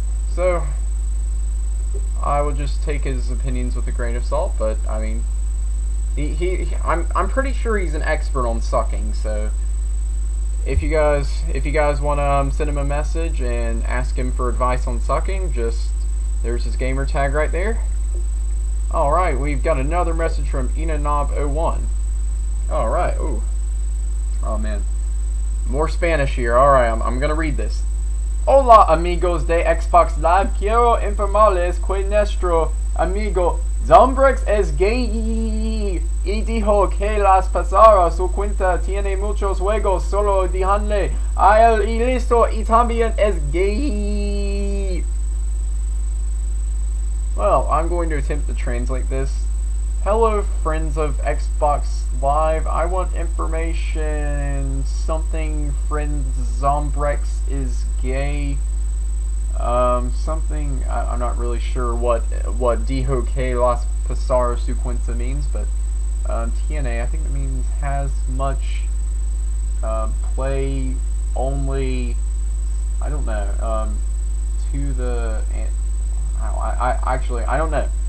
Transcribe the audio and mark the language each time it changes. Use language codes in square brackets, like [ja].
[en] So I would just take his opinions with a grain of salt, but I mean, I'm pretty sure he's an expert on sucking, so if you guys want to send him a message and ask him for advice on sucking, there's his gamer tag right there. Alright, we've got another message from Inanob01. Alright, ooh. Oh man. More Spanish here. Alright, I'm gonna read this. [es] Hola amigos de Xbox Live, quiero informarles que nuestro amigo Zombrex es gay y dijo que las pasara su cuenta tiene muchos juegos, solo díganle a él y listo, y también es gay. [en] Well, I'm going to attempt to translate this. Hello friends of Xbox Live, I want information, something friend Zombrex is gay. Something, I'm not really sure what [es] dijo que las pasar su cuenta [en] means, but TNA, I think it means has much, play only, I don't know, to the, I don't know.